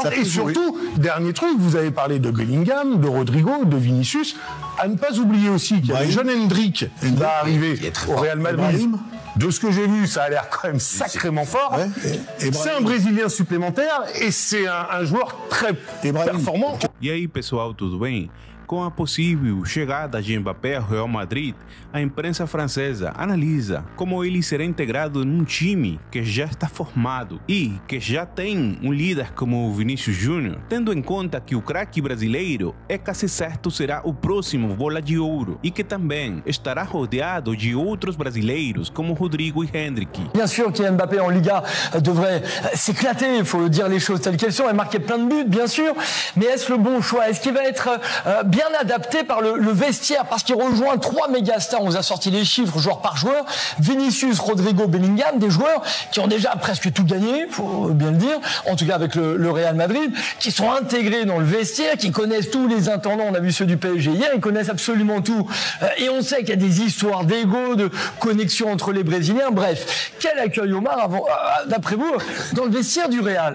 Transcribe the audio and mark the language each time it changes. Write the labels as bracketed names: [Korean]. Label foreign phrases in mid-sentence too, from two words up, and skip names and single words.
[French] Et surtout, dernier truc, vous avez parlé de Bellingham, de Rodrigo, de Vinicius. À ne pas oublier aussi qu'il y a le jeune Hendrick qui va arriver au Real Madrid. De ce que j'ai vu, ça a l'air quand même sacrément fort. C'est un Brésilien supplémentaire et c'est un joueur très performant. [Portuguese] E aí, pessoal, tudo bem? Com a possível chegada de Mbappé ao Real Madrid, a imprensa francesa analisa como ele será integrado em time que já está formado e que já tem líder como Vinícius Júnior, tendo em conta que o craque brasileiro é quase certo será o próximo bola de ouro e que também estará rodeado de outros brasileiros como Rodrigo e Hendrick. [French] Bien sûr, Kylian Mbappé en Liga devrait s'éclater, il faut dire les choses telles qu'elles sont, et marquer plein de buts, bien sûr, mais est-ce le bon choix? Est-ce qu'il va être bien adapté par le vestiaire, parce qu'il rejoint 3 méga stars, on vous a sorti les chiffres joueur par joueur, Vinicius, Rodrigo, Bellingham, des joueurs qui ont déjà presque tout gagné, faut bien le dire, en tout cas avec le Real Madrid, qui sont intégrés dans le vestiaire, qui connaissent tous les intendants, on a vu ceux du PSG hier, ils connaissent absolument tout, et on sait qu'il y a des histoires d'ego, de connexion entre les Brésiliens, bref, quel accueil Omar, d'après vous, dans le vestiaire du Real?